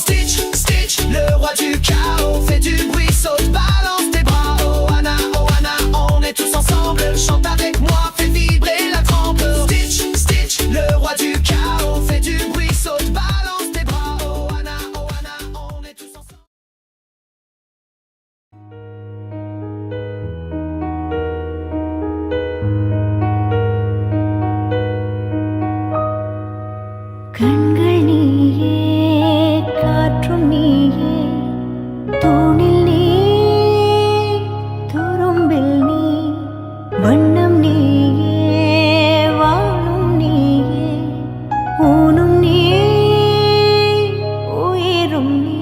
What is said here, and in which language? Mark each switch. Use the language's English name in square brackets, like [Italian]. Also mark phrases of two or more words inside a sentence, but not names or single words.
[French] Stitch, Stitch, le roi du chaos. Fais du bruit, saute, balance tes bras. Oh Anna, on est tous ensemble. Chante avec moi, fais vibrer la trempe. Stitch, Stitch, le roi du chaos. Fais du bruit, saute, balance tes bras. Oh Anna, on est tous ensemble. [Tamil] கண்கள் நீயே, காற்றும் நீயே, தூணில் நீ, துரும்பில் நீ, வண்ணம் நீயே, வானும் நீயே, ஊனும் நீ, உயிரும் நீ.